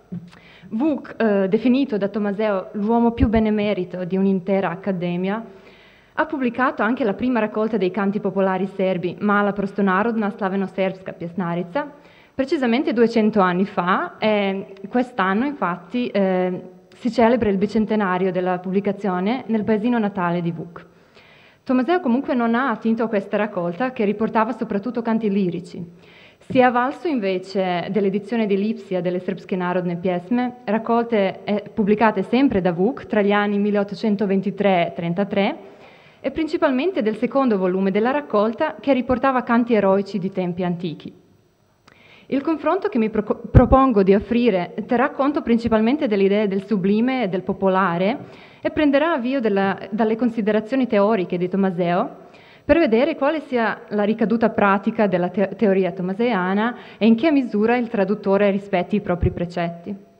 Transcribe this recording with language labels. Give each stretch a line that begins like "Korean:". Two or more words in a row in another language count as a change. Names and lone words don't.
Italian: Vuk, definito da Tommaseo l'uomo più benemerito di un'intera accademia, ha pubblicato anche la prima raccolta dei canti popolari serbi, Mala prostonarodna slaveno-serbska pjesnarica, precisamente 200 anni fa, e quest'anno infatti si celebra il bicentenario della pubblicazione nel paesino natale di Vuk. Tommaseo comunque non ha attinto a questa raccolta, che riportava soprattutto canti lirici. Si è avvalso invece dell'edizione di Lipsia delle Srpske narodne pjesme, raccolte e pubblicate sempre da Vuk tra gli anni 1823 e 33, e principalmente del secondo volume della raccolta, che riportava canti eroici di tempi antichi. Il confronto che mi propongo di offrire terrà conto principalmente delle idee del sublime e del popolare e prenderà avvio dalle considerazioni teoriche di Tommaseo per vedere quale sia la ricaduta pratica della teoria tommaseana e in che misura il traduttore rispetti i propri precetti.